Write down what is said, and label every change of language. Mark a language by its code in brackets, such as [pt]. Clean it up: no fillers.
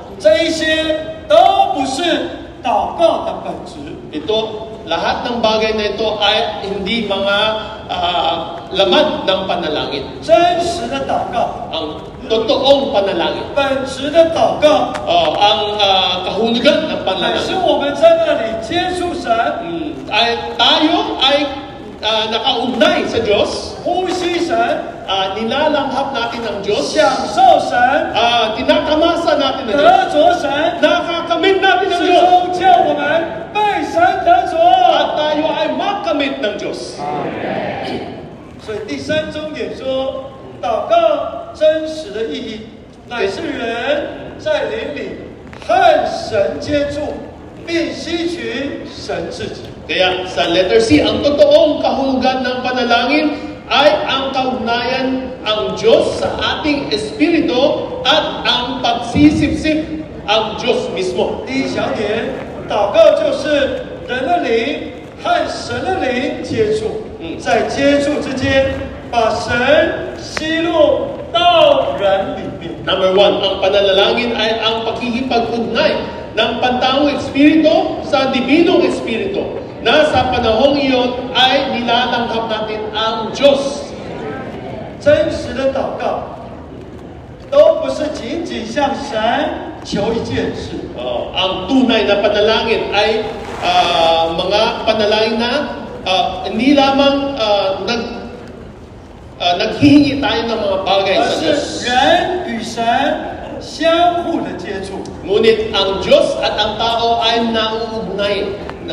[zh] 这一些都不是祷告的本质。 [tl] Ito, lahat ng bagay na ito ay hindi mga laman ng panalangin. [zh] 真实的祷告， [tl] Ang totoong panalangin. [zh] 本质的祷告， [tl] Ang kahulugan ng [zh] 乃是 [tl] panalangin. [zh] 我们在那里接触神、 [tl] Tayo ay nakaugnay sa Diyos. [zh] 呼吸神、 [tl] Nilalanghap natin ang Diyos. [zh] 享受神、 [tl] Tinakamasa natin ang Diyos. [zh] 得着神， [tl] Nakakamit natin ang [zh] 最 [tl] Diyos. [zh] 终叫我们被神得着。 [tl] At tayo ay makamit ng Diyos. [zh] 所以第三重点说，祷告真实的意义，乃是人在灵里和神接触，并吸取神自己。 [tl] Kaya sa letter C, ang totoong kahulugan ng panalangin ay ang kaugnayan ang Diyos sa ating espiritu at ang pagsisipsip ang Diyos mismo. [zh] 第一小点，祷告就是人的灵和神的灵接触，在接触之间，把神吸入到人里面。 [en] Number one, [tl] ang panalangin ay ang pakikipag-ugnay ng pantaong espiritu sa dibinong espiritu na sa panahong iyon ay nilalanghap natin ang Diyos. [zh] 真实的祷告都不是仅仅向神求一件事， [tl] Ang tunay na panalangin ay mga panalangin na hindi lamang naghihingi tayo ng mga bagay [zh] 而 [tl] sa [zh] 是 [tl] Diyos. [zh] 人与神相互的接触， [tl] Ngunit ang Diyos at ang tao ay nauugnay na